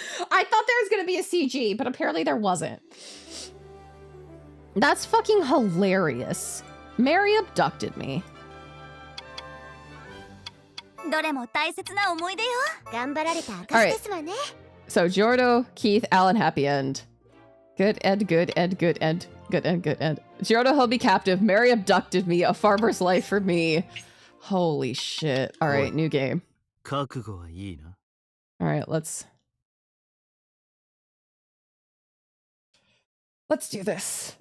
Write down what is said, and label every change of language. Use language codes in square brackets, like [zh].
[en] I thought there was gonna be a CG, but apparently there wasn't. That's fucking hilarious. Mary abducted me. [ja] どれも大切な思い出よ。頑張られた証ですわね。 [en] So Giordo, Keith, Alan, happy end. Good end, good end, good end, good end, good end. Giordo held me captive. Mary abducted me. A farmer's life for me. Holy shit. All right, new game. [ja] 覚悟はいいな。 [en] All right, let's do this.